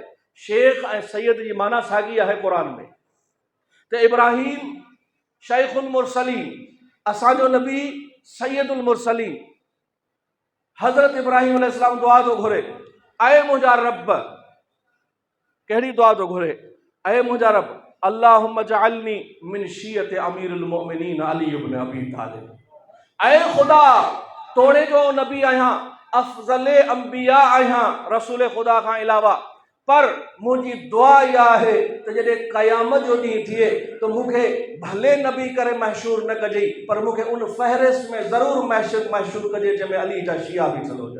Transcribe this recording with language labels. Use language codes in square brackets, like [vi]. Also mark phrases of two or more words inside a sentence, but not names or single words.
[sd] शेख ऐं सैयद जी माना साॻी आहे क़ुरान में। त इब्राहीम [ar] شيخ المرسلين, [sd] असांजो नबी [ar] سيد المرسلين. [sd] हज़रत इब्राहीम अलैहिस्सलाम दुआ थो घुरे, ऐं मुंहिंजा रब, कहिड़ी दुआ थो घुरे, ऐं मुंहिंजा रब [ar] اللهم اجعلني من شيعة أمير المؤمنين علي بن أبي طالب. [sd] ऐं ख़ुदा, तोड़े जो नबी आहियां, अफ़ज़ल अंबिया आहियां रसूल ख़ुदा खां अलावा, पर मुंहिंजी दुआ इहा आहे त जॾहिं क़यामत जो ॾींहुं थिए त मूंखे भले नबी करे मशहूरु न कजे, पर मूंखे उन फ़हरिस्त में ज़रूरु मशहूरु कजे जंहिंमें अली जा शिया बि चलो हुजनि।